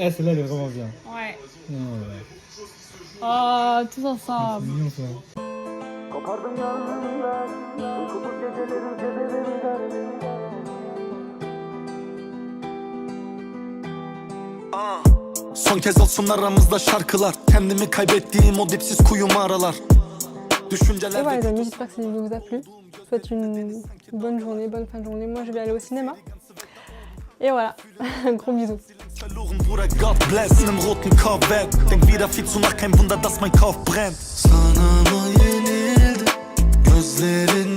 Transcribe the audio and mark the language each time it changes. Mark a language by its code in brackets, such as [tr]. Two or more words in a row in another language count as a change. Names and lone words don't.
[fr] Ah, celle-là, elle est vraiment bien. Ouais. Ouais. Oh, tous C'est ensemble. mignon ça. [tr] Son kez olsun aramızda şarkılar. Kendimi kaybettiğim o dipsiz kuyumu aralar. [fr] Et Düşünceler voilà les amis, j'espère que cette vidéo vous a plu. Je vous souhaite une bonne journée, bonne fin de journée. Moi je vais aller au cinéma. Et voilà, gros bisous. [de] Verloren wurde [en] God bless [de] einem roten Corvette. Denk wieder viel zu nach, kein Wunder, dass mein Kopf brennt. [tr] Sana mı yenildim gözlerim